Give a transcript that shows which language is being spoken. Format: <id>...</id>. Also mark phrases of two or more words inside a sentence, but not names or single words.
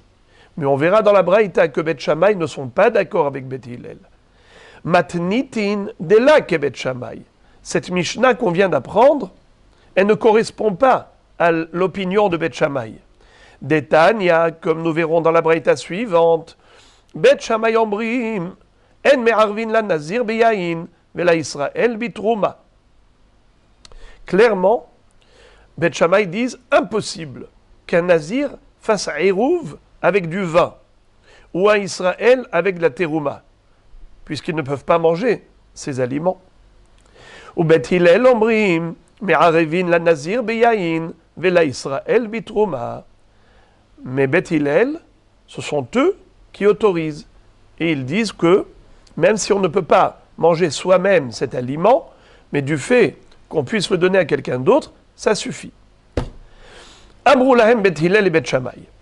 <fr>Mais on verra dans la Braïta que Beth Shammai ne sont pas d'accord avec Beth Hillel.</fr> <arc>מתניתין דלא כבית שמאי.</arc> <fr>Cette Mishnah qu'on vient d'apprendre, elle ne correspond pas à l'opinion de Beth Shammai. Detania, comme nous verrons dans la Braïta suivante,</fr> <he>בית שמאי אומרים אין מערבין לנזיר ביין ולא ישראל בתרומה.</he> <fr>Clairement, Beth Shammai disent impossible qu'un nazir fasse un Eruv avec du vin ou un Israël avec de la terouma, puisqu'ils ne peuvent pas manger ces aliments.</fr> <he>ובית הלל אומרים מערבין לנזיר ביין ולא ישראל בתרומה.</he> <fr>Mais Beth Hillel, ce sont eux qui autorisent. Et ils disent que, même si on ne peut pas manger soi-même cet aliment, mais du fait qu'on puisse le donner à quelqu'un d'autre, ça suffit.</fr> <he>אמרו להם בית הלל et Beth Shammai.</he>